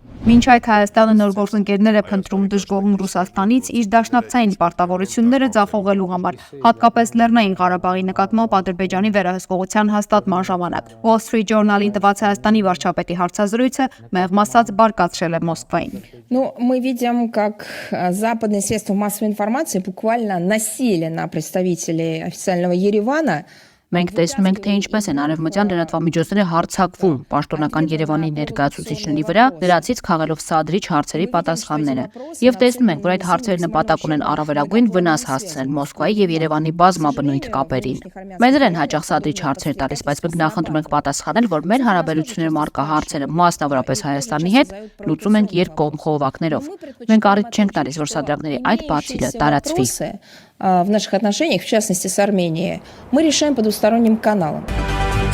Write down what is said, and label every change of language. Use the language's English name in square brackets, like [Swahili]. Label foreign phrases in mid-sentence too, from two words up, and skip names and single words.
[Armenian] Մինչ այդ Հայաստանը նոր գործընկերներ է փնտրում դժգոհում Ռուսաստանից իր դաշնակցային պարտավորությունները ձախողելու համար, հատկապես Լեռնային Ղարաբաղի նկատմամբ Ադրբեջանի վերահսկողության հաստատման ժամանակ։ Wall Street Journal-ին տված Հայաստանի վարչապետի հարցազրույցը մեղմ ասած բարկացրել է Մոսկվային։ [Russian] Ну, мы видим, как западные средства массовой информации буквально насели на представителей официального Еревана. [Armenian] Մենք տեսնում ենք, թե ինչպես են արևմտյան լրատվամիջոցները հարձակվում պաշտոնական Երևանի ներկայացուցիչների վրա, նրանցից քաղելով սադրիչ հարցերի պատասխանները։ Եվ տեսնում ենք, որ այդ հարցերը նպատակ ունեն առավելագույն վնաս հասցնել Մոսկվայի եւ Երևանի բազմաբնույթ կապերին։ Մեզ են հաճախ սադրիչ հարցեր տալիս, բայց մենք նախընտրում ենք պատասխանել, որ մեր հարաբերություններում առկա հարցերը, մասնավորապես Հայաստանի հետ, լուծում ենք երկկողմ խողովակներով։ Մենք առիթ չենք տալիս, որ սադրակների այդ բացիլը տարածվի։ [Russian] В наших отношениях, в частности с Арменией, мы решаем по двусторонним каналам.